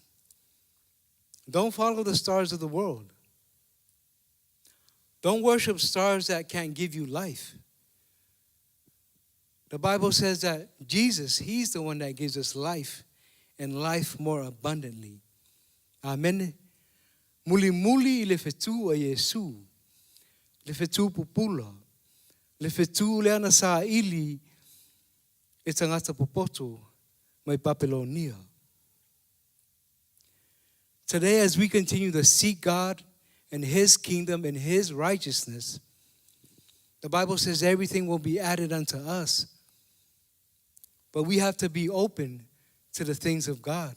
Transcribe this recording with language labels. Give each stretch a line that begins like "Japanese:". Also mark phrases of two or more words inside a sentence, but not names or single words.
English: Don't follow the stars of the world. Don't worship stars that can't give you life. The Bible says that Jesus, he's the one that gives us life, and life more abundantly.
Samoan: Amen. Muli le fetu a Yesu. Le fetu pupula. Le fetu le ana sa ili e tangata popoto mai Babylonia.
English: Today, as we continue to seek God and his kingdom and his righteousness, the Bible says everything will be added unto us. But we have to be open to the things of God.